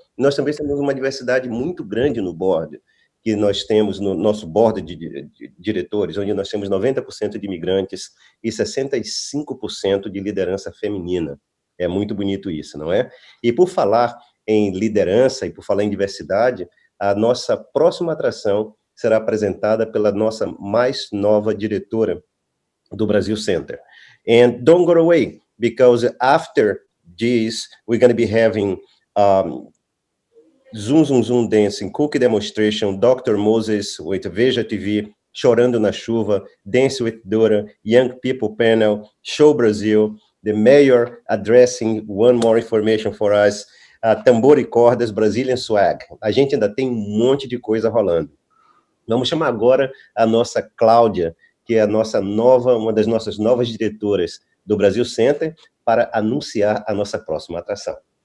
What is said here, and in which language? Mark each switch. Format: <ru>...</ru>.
<pt>Nós também temos uma diversidade muito grande no board, que nós temos no nosso board de diretores, onde nós temos 90% de imigrantes e 65% de liderança feminina. É muito bonito isso, não é? E por falar em liderança e por falar em diversidade, a nossa próxima atração será apresentada pela nossa mais nova diretora do Brasil Center.</pt> <en>And don't go away, because after this, we're going to be having Zoom dancing, cookie demonstration, Dr. Moses with Veja TV, Chorando na Chuva, Dance with Dora, Young People Panel, Show Brazil, the mayor addressing one more information for us, Tambor e Cordas, Brazilian Swag.</en> <pt>A gente ainda tem um monte de coisa rolando. Vamos chamar agora a nossa Cláudia, que é a nossa uma das nossas novas diretoras do Brasil Center, para anunciar a nossa próxima atração.</pt>